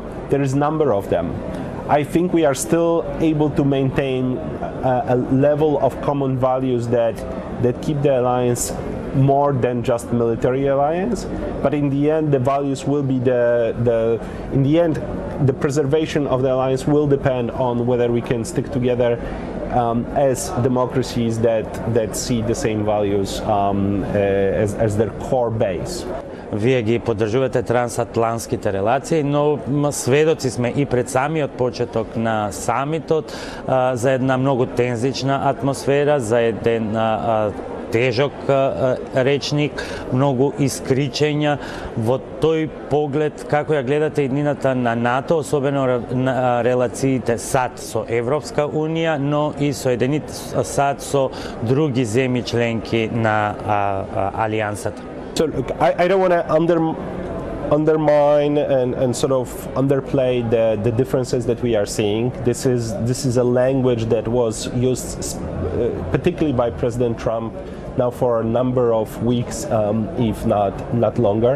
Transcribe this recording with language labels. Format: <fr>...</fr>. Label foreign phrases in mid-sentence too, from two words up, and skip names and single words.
<en>There is a number of them. I think we are still able to maintain a level of common values that keep the alliance more than just military alliance. But in the end, the values will be in the end, the preservation of the alliance will depend on whether we can stick together as democracies that see the same values as their core base.</en> <mk>Вие ги поддржувате трансатлантските релации, но сведоци сме и пред самиот почеток на самитот за една многу тензична атмосфера, за еден тежок речник, многу искричења. Во тој поглед, како ја гледате иднината на НАТО, особено на релациите САД со Европска Унија, но и Соединет САД со други земји членки на Алијансата?</mk> <en>So look, I don't want to undermine and sort of underplay the differences that we are seeing. This is a language that was used particularly by President Trump now for a number of weeks, if not longer.</en>